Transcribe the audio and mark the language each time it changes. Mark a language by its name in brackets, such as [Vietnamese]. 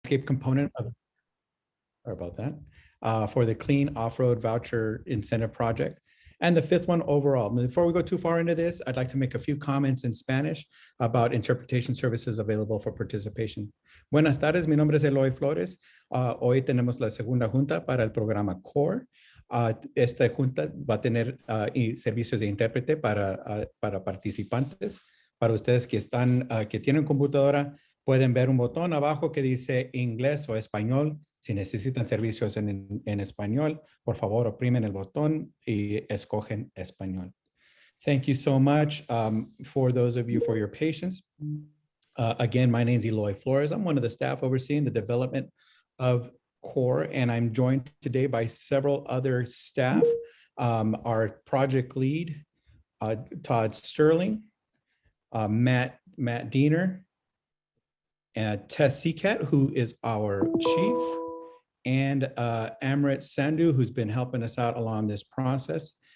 [English] component of, or about that, for the Clean Off-Road Voucher Incentive Project. And the fifth one overall. Before we go too far into this, I'd like to make a few comments in Spanish about interpretation services available for participation. [Spanish] Buenas tardes, mi nombre es Eloy Flores. Hoy tenemos la segunda junta para el programa CORE. Esta junta va a tener servicios de intérprete para participantes. Para ustedes que que tienen computadora, pueden ver un botón abajo que dice inglés o español. Si necesitan servicios en español, por favor, oprimen el botón y escogen español. [English] Thank you so much for those of you for your patience. Again, my name is Eloy Flores. I'm one of the staff overseeing the development of CORE, and I'm joined today by several other staff. Our project lead, Todd Sterling, Matt Diener, and Tess Seacat, who is our chief, and Amrit Sandhu, who's been helping us out along this process.